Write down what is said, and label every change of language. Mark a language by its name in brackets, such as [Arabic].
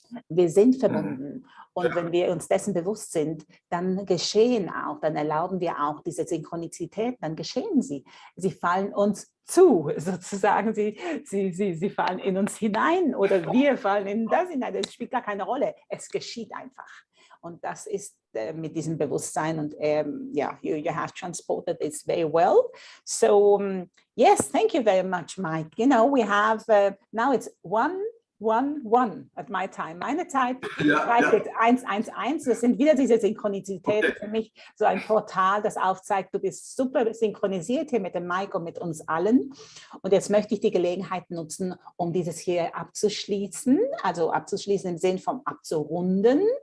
[German] Wir sind verbunden, und wenn wir uns dessen bewusst sind, dann geschehen auch, dann erlauben wir auch diese Synchronizität, dann geschehen sie. Sie fallen uns zu, sozusagen, sie fallen in uns hinein oder wir fallen in das hinein, das spielt gar keine Rolle, es geschieht einfach. Und das ist mit diesem Bewusstsein, und [English] yeah, you have transported this very well. So yes, thank you very much, Mike. You know, we have now it's 1:1 at my time. [German] Meine Zeit schreibt jetzt 1:1. Das sind wieder diese Synchronizitäten. Für mich so ein Portal, das aufzeigt, du bist super synchronisiert hier mit dem Mike und mit uns allen. Und jetzt möchte ich die Gelegenheit nutzen, um dieses hier abzuschließen, also abzuschließen im Sinn von abzurunden.